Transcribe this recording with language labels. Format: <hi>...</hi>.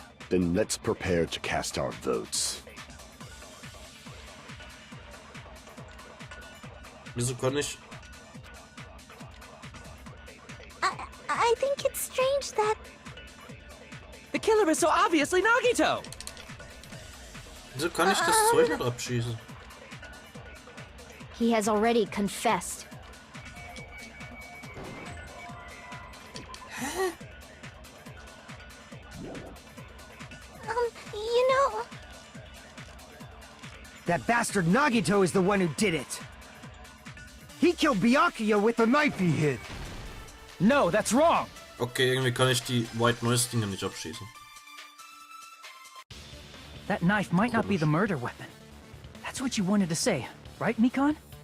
<en>Then let's prepare to cast our votes.</en> <de>Wieso kann ich?</de> <en>I think it's strange that... The killer is so obviously Nagito!</en> <de>Wieso kann ich das Zeug nicht abschießen?</de> <en>He has already confessed. You know... That bastard Nagito is the one who did it. He killed Byakuya with the knife he hid. No, that's wrong!</en> <de>Okay, irgendwie kann ich die White Noise Dinger nicht abschießen.</de> <en>That knife might not be the murder weapon. That's what you wanted to say, right, Mikon?</en>